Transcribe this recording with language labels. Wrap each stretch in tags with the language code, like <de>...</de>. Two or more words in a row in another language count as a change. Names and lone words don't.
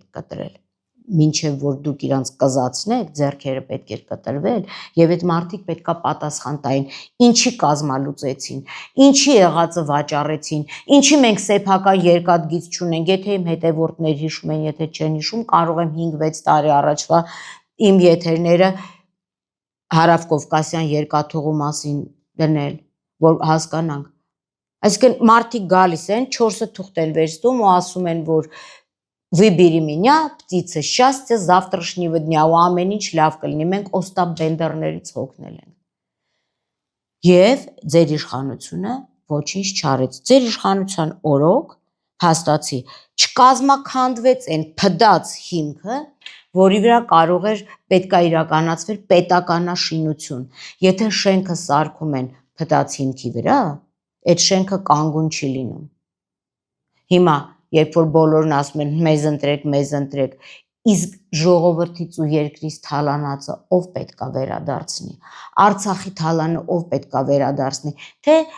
<hy>կտրել, մինչեւ որ դուք իրանց կզացնեք, ձեռքերը պետք է կտրվել եւ այդ մարդիկ պետքա պատասխան տային, ինչի կազմալուծեցին, ինչի եղածը վաճառեցին, ինչի մենք սեփական երկաթգիծ չունենք, եթե իմ հետևորդներ հիշում են, եթե չեն հիշում, կարող եմ 5-6 տարի առաջվա իմ եթերները Հարավկովկասյան երկաթուղու մասին դնել, որ հասկանանք։ Այսինքն մարդիկ գալիս են, 4-ը թուղթ են վերցնում ու ասում են, որ</hy> <ru>выбери меня, птица счастья, завтрашнего дня,</ru> <hy>ու ամեն ինչ լավ կլինի, մենք Օստապ Բենդերներից հոգնել ենք։ Եվ ձեր իշխանությունը ոչինչ չարեց։ Ձեր իշխանության օրոք հաստացի չկազմաքանդվեց այն փդած հիմքը, որի վրա կարող էր պետքա իրականացվեր պետականաշինություն։ Եթե շենքը սարքում են փդած հիմքի վրա, այդ շենքը կանգուն չի լինում։ Հիմա, երբ որ բոլորն ասում են մեզ ընտրեք, իսկ ժողովրդից ու երկրից թալանածը ով պետքա վերադարձնի, Արցախի թալանը ով պետքա վերադարձնի, թե</hy>